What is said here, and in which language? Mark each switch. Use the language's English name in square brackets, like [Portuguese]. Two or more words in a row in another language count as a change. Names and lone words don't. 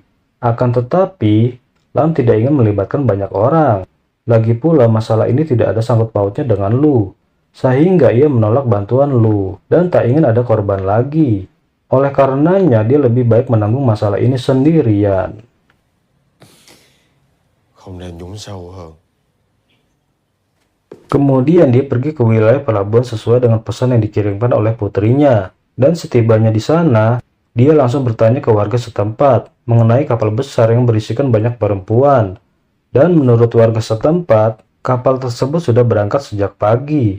[Indonesian] Akan tetapi, Lam tidak ingin melibatkan banyak orang. Lagi pula masalah ini tidak ada sangkut pautnya dengan Lu, sehingga ia menolak bantuan Lu dan tak ingin ada korban lagi. Oleh karenanya, dia lebih baik menanggung masalah ini sendirian. [Vietnamese] Không nên nhúng sâu hơn. [Indonesian] Kemudian dia pergi ke wilayah pelabuhan sesuai dengan pesan yang dikirimkan oleh putrinya. Dan setibanya di sana, dia langsung bertanya ke warga setempat mengenai kapal besar yang berisikan banyak perempuan. Dan menurut warga setempat, kapal tersebut sudah berangkat sejak pagi.